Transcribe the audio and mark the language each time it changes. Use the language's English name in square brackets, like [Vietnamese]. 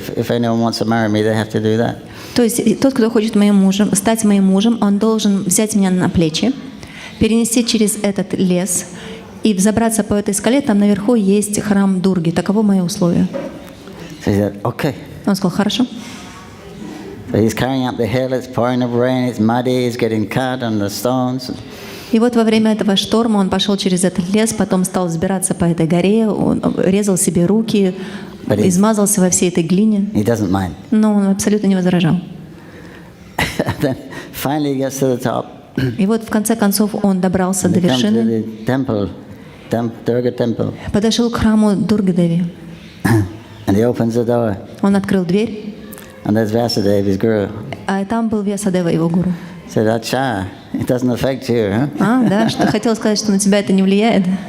[English] If anyone wants to marry me, they have to do that. [Russian] То есть тот, кто хочет стать моим мужем, он должен взять меня на плечи, перенести через этот лес и взобраться по этой скале. Там наверху есть храм Дурги. Таково мое условие. [English] So he said, okay. [Russian] Он сказал, хорошо. [English] So he's carrying up the hill. It's pouring of rain. It's muddy. He's getting cut on the stones. [Russian] И вот во время этого шторма он пошел через этот лес, потом стал взбираться по этой горе, он резал себе руки, измазался во всей этой глине. [English] He doesn't mind. [Russian] Но он абсолютно не возражал. [English] Then finally he gets to the top. [Russian] И вот в конце концов он добрался до вершины, [English] Durga temple. [Russian] подошел к храму Дурги-деви. [English] And he opens the door. [Russian] Он открыл дверь, [English] And there's Vyasadeva, his guru. [Russian] а там был Вьясадева, его гуру. [English] Said, Acha, it doesn't affect you, huh? [Russian] Да, что хотел сказать, что на тебя это не влияет.